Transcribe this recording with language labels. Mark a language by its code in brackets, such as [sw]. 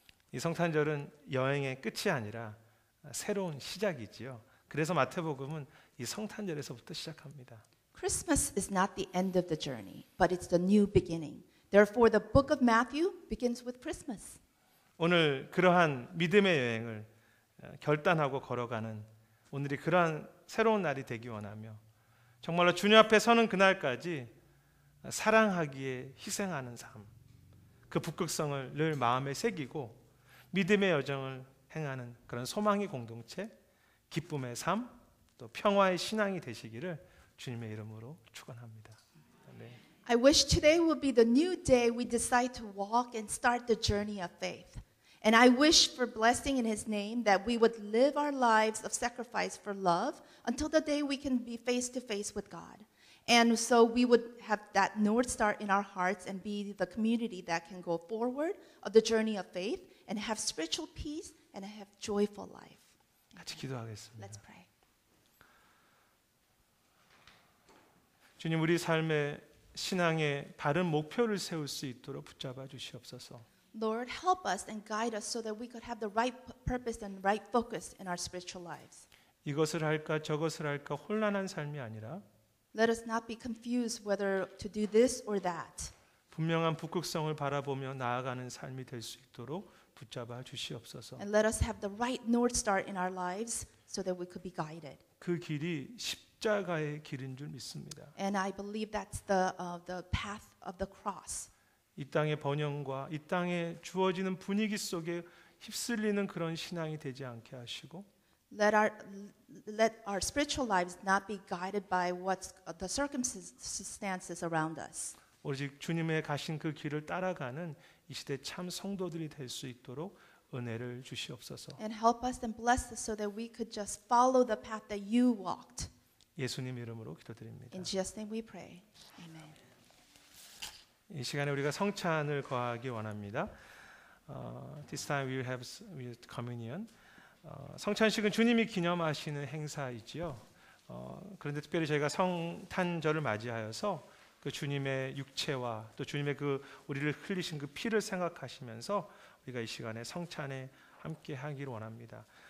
[ko] 이 성탄절은 여행의 끝이 아니라 새로운 시작이지요. 그래서 마태복음은 이 성탄절에서부터 시작합니다. [en] Christmas is not the end of the journey, but it's the new beginning. Therefore, the book of Matthew begins with Christmas. [ko] 오늘 그러한 믿음의 여행을 결단하고 걸어가는 오늘이 그러한 새로운 날이 되기 원하며 정말로 주님 앞에 서는 그날까지 사랑하기에 희생하는 삶, 그 북극성을 늘 마음에 새기고 믿음의 여정을 행하는 그런 소망의 공동체, 기쁨의 삶, 또 평화의 신앙이 되시기를 주님의 이름으로 축원합니다. 네. [en] I wish today would be the new day we decide to walk and start the journey of faith. And I wish for blessing in his name that we would live our lives of sacrifice for love until the day we can be face to face with God. And so we would have that North Star in our hearts and be the community that can go forward of the journey of faith and have spiritual peace and have joyful life. [ko] 같이 기도하겠습니다. [en] Let's pray. [ko] 주님, 우리 삶의 신앙의 바른 목표를 세울 수 있도록 붙잡아 주시옵소서. [en] Lord, help us and guide us so that we could have the right purpose and right focus in our spiritual lives. [ko] 이것을 할까 저것을 할까 혼란한 삶이 아니라 [en] Let us not be confused whether to do this or that. [ko] 분명한 북극성을 바라보며 나아가는 삶이 될 수 있도록 붙잡아 주시옵소서. [en] And let us have the right North Star in our lives so that we could be guided. [ko] 그 길이 십자가의 길인 줄 믿습니다. [en] And I believe that's the path of the cross. [ko] 이 땅의 번영과 이 땅에 주어지는 분위기 속에 휩쓸리는 그런 신앙이 되지 않게 하시고 [en] Let our spiritual lives not be guided by what's the circumstances around us. [ko] 오직 주님의 가신 그 길을 따라가는 이 시대 참 성도들이 될 수 있도록 은혜를 주시옵소서. [en] And help us and bless us so that we could just follow the path that you walked. [ko] 예수님 이름으로 기도드립니다. [en] In Jesus' name we pray. Amen. [ko] 이 시간에 우리가 성찬을 거하기 원합니다. [en] This time we will have communion. [ko] 성찬식은 주님이 기념하시는 행사이지요. 그런데 특별히 저희가 성탄절을 맞이하여서 그 주님의 육체와 또 주님의 그 우리를 흘리신 그 피를 생각하시면서 우리가 이 시간에 성찬에 함께 하기를 원합니다.